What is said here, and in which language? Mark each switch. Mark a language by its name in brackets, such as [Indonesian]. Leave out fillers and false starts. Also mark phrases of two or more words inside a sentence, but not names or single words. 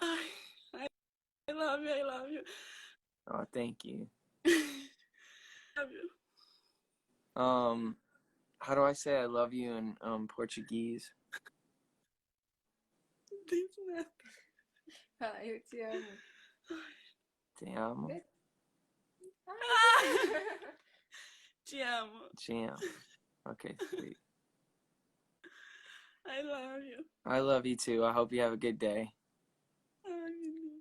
[English] I love you. I love you. Oh, thank you. Love you. How do I say I love you in Portuguese? [Portuguese] tem snap. Fala, eu te amo. Te amo. [English] Good. [Portuguese] Te amo. Te amo. [English] Okay, sweet. I love you. I love you too. I hope you have a good day. I love you.